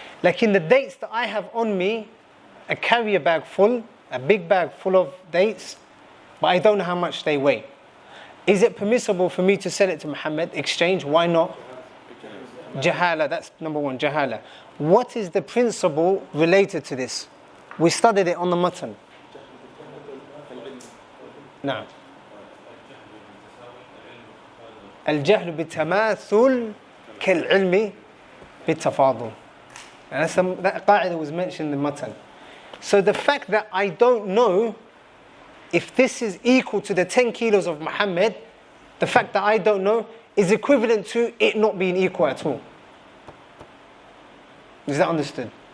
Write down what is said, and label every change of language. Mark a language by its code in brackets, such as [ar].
[en] Like in the dates that I have on me, a carrier bag full, a big bag full of dates, but I don't know how much they weigh. Is it permissible for me to sell it to Muhammad, exchange? Why not? Jahala, that's number one, jahala. What is the principle related to this? We studied it on the matan. [ar] Now, الجهل بالتماثل كالعلم بالتفاضل. [en] And that qa'idah was mentioned in the matan. So the fact that I don't know if this is equal to the 10 kilos of Muhammad, the fact that I don't know is equivalent to it not being equal at all. Is that understood?